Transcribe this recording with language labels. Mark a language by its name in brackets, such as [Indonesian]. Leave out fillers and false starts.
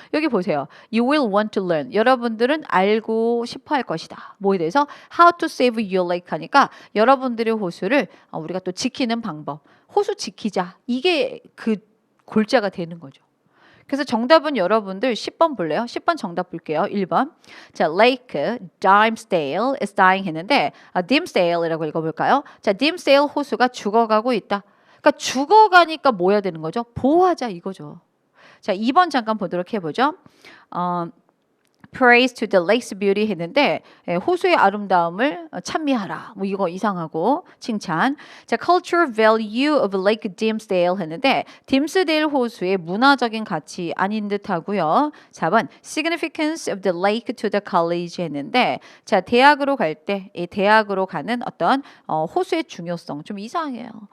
[Korean] 여기 보세요. [English] You will want to learn. [Korean] 여러분들은 알고 싶어 할 것이다. 뭐에 대해서? [English] How to save your lake [Korean] 하니까 여러분들의 호수를 우리가 또 지키는 방법. 호수 지키자. 이게 그 골자가 되는 거죠. 그래서 정답은 여러분들 10번 볼래요? 10번 정답 볼게요. 1번. 자, [English] Lake Dimsdale is dying [Korean] 했는데 Dimsdale이라고 읽어볼까요? 자, Dimsdale 호수가 죽어가고 있다. 그러니까 죽어가니까 뭐 해야 되는 거죠? 보호하자 이거죠. 자, 2번 잠깐 보도록 해보죠. [English] Praise to the lake's beauty [Korean] 했는데 호수의 아름다움을 찬미하라. 뭐 이거 이상하고 칭찬. 자, [English] cultural value of Lake Dimsdale [Korean] 했는데 딤스데일 호수의 문화적인 가치 아닌 듯하고요. 4번 [English] significance of the lake to the college [Korean] 했는데 자, 대학으로 갈 때 이 대학으로 가는 어떤 호수의 중요성 좀 이상해요.